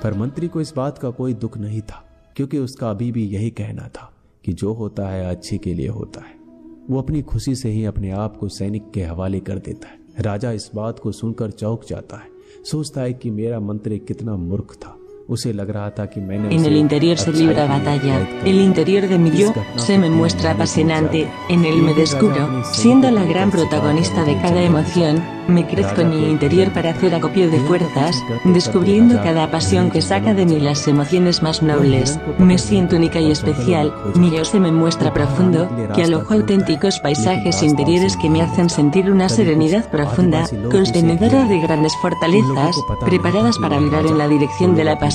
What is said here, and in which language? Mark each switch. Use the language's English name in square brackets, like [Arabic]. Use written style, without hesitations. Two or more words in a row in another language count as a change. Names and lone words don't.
[Hindi] पर मंत्री को इस बात का कोई दुख नहीं था, क्योंकि उसका अभी भी यही कहना था कि जो होता है अच्छे के लिए होता है। वो अपनी खुशी से ही अपने आप को सैनिक के हवाले कर देता है। राजा इस बात को सुनकर चौंक जाता है, सोचता है कि मेरा मंत्री कितना मूर्ख था। उसे लग रहा था कि मैंने [Spanish] En el interior se libra batalla, el interior de mi yo se me muestra apasionante, en él me descubro, siendo la gran protagonista de cada emoción, me crezco en mi interior para hacer acopio de fuerzas, descubriendo cada pasión que saca de mí las emociones más nobles, me siento única y especial, mi yo se me muestra profundo, que alojo auténticos paisajes interiores que me hacen sentir una serenidad profunda, contenedora de grandes fortalezas, preparadas para vibrar en la dirección de la pasión.